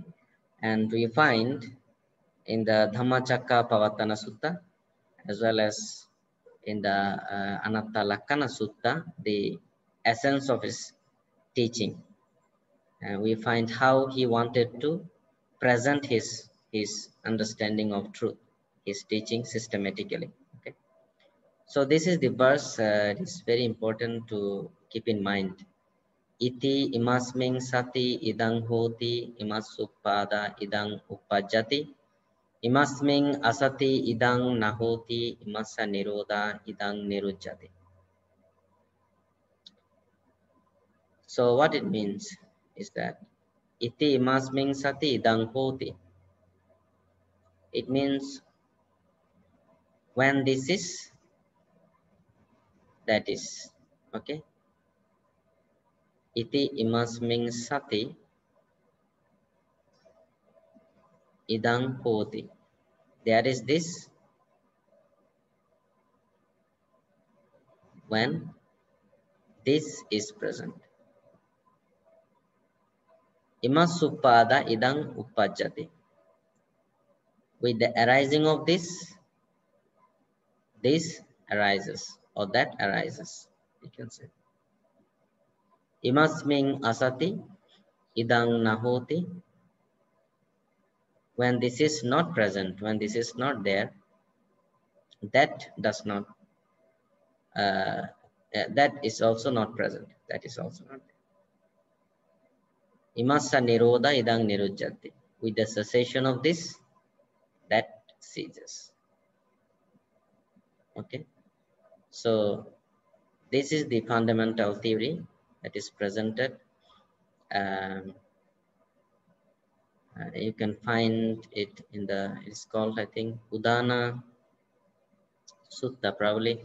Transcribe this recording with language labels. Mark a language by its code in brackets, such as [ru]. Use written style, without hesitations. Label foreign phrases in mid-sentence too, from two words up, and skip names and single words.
[en] And we find in the Dhammacakkappavattana Sutta, as well as in the Anatta Lakkana Sutta, the essence of his teaching. And we find how he wanted to present his understanding of truth, his teaching systematically. Okay. So this is the verse. It is very important to keep in mind. [pi] Iti imasming sati idang hoti imasuppada idang upajjati imasming asati idang nahoti imasa nirodha idang nirujjati. [en] So what it means is that [pi] iti imasming sati idang hoti. [en] It means when this is, that is. Okay. [pi] Iti imasming sati idang hoti. [en] There is this when this is present. [pi] Imasupada idang upajjati. [en] With the arising of this arises, or that arises, you can say. [pi] Imasming asati idang nahoti. [en] When this is not present, when this is not there, that does not, that is also not present. That is also not there. [pi] Imassa nirodha idang nirujjati. [en] With the cessation of this, that ceases. Okay. So this is the fundamental theory that is presented. You can find it in the, it's called, I think, Udana Sutta, probably.